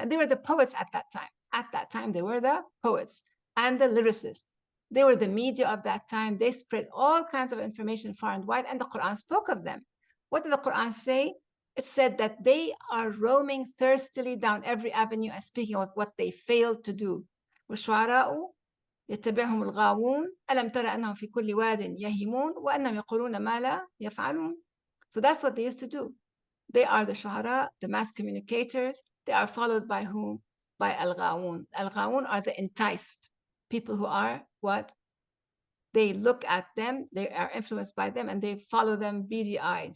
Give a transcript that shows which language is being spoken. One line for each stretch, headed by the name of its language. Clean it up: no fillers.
English: And they were the poets at that time. At that time, they were the poets and the lyricists. They were the media of that time. They spread all kinds of information far and wide, and the Quran spoke of them. What did the Quran say? It said that they are roaming thirstily down every avenue and speaking of what they failed to do.
Arabic: والشعراء يتبعهم الغاوون ألم تر أنهم في كل واد يهيمون وأنهم يقولون ما لا يفعلون.
English: So that's what they used to do. They are the shuhara, the mass communicators. They are followed by whom? By al-ghawun. Al-ghawun are the enticed, people who are what? They look at them, they are influenced by them, and they follow them beady-eyed.